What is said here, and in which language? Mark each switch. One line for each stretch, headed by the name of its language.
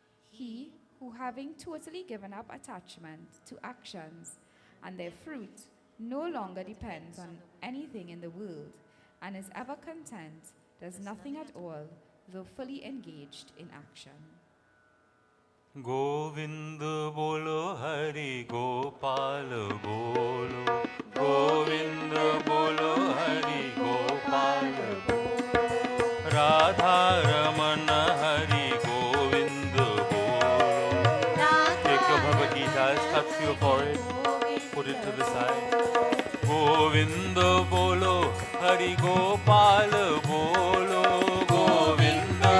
English: He who, having totally given up attachment to actions and their fruit, no longer depends on anything in the world, and is ever content, does nothing at all, though fully engaged in action.
Hindi: Govind बोलो हरि गोपाल बोलो गोविंद बोलो हरि गोपाल बोलो राधा रमन हरि गोविंद बोलो
English: Take your Bhagavad Gita, touch your forehead, put it to the side.
Hindi: Govind बोलो हरि गोपाल बोलो गोविंद